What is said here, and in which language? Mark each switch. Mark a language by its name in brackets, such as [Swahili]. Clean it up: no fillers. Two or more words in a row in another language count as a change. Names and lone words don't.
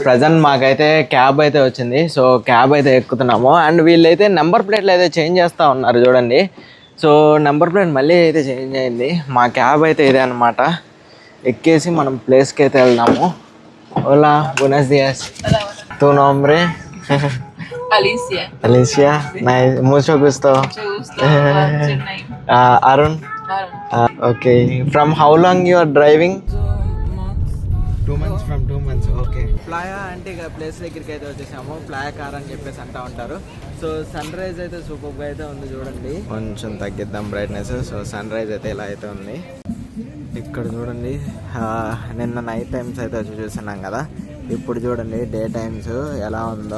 [Telugu] ప్రజెంట్ మాకైతే క్యాబ్ అయితే వచ్చింది. సో క్యాబ్ అయితే ఎక్కుతున్నాము అండ్ వీళ్ళైతే [English] number plates [Telugu] అయితే చేంజ్ చేస్తూ ఉన్నారు చూడండి. సో [English] number plate [Telugu] మళ్ళీ అయితే చేంజ్ అయింది. మా క్యాబ్ అయితే ఇదే అనమాట. ఎక్కేసి మనం ప్లేస్కి అయితే వెళ్దాము. [Spanish] Hola buenos días tu nombre Alicia. Alicia, nice, mucho gusto. Mucho gusto. [English] What's your name? Arun. Aaron. Okay, from how long you are driving? 2 months. From 2 months. Okay. [Telugu] ప్లాయా అంటే ఇక ప్లేస్ దగ్గరికి అయితే వచ్చేసాము. ప్లాయా కార్ అని చెప్పేసి అంటూ ఉంటారు. సో [English] sun rise [Telugu] అయితే సూపర్గా అయితే ఉంది చూడండి. కొంచెం తగ్గిద్దాం బ్రైట్నెస్. సో [English] sun rise [Telugu] అయితే ఇలా అయితే ఉంది. ఇక్కడ చూడండి, నిన్న [English] night times [Telugu] అయితే వచ్చి చూస్తున్నాం కదా, ఇప్పుడు చూడండి [English] day times [Telugu] ఎలా ఉందో.